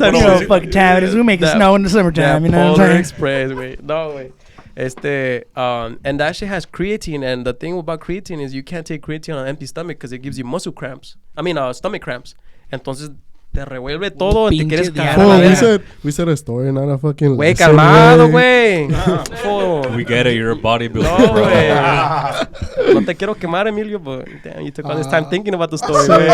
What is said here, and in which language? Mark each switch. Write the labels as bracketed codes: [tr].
[en] You know, fucking time it is. We make it snow in the summertime. You know what I'm saying? Express, wait. No, way. And that shit has creatine, and the thing about creatine is you can't take creatine on an empty stomach because it gives you muscle cramps. Stomach cramps. [es] Entonces te revuelve todo y te quieres cagar. [en] We said a story, not a fucking... [es] Güey, calmado, güey. [en] We get it, you're a bodybuilder. [es] No, güey. No te quiero quemar, [en] Emilio, but damn, you took all this time thinking about the story,